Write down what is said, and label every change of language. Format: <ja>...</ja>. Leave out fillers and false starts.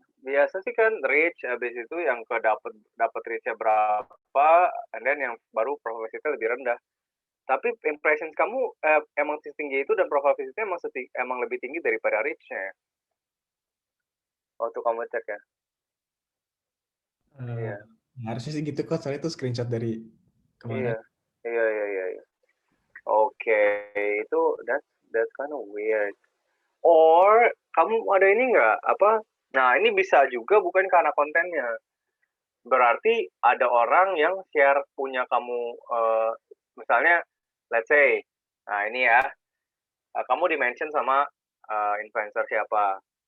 <id>Biasa sih kan reach, habis itu yang dapat reach-nya berapa,</id> <en>and then</en> <id>yang baru profile visit-nya lebih rendah. Tapi impressions kamu emang setinggi itu dan profile visit-nya emang lebih tinggi daripada reach-nya ya? Waktu kamu cek ya? Iya. Harusnya sih gitu kok, soalnya itu screenshot dari kemarin. Iya.</id> <en>Oke, itu that's kind of weird.</en> <id>Or kamu ada ini nggak apa? Nah ini bisa juga bukan karena kontennya. Berarti ada orang yang share punya kamu, misalnya,</id> <en>let's say,</en> <id>nah ini ya, kamu di-mention sama influencer siapa.</id>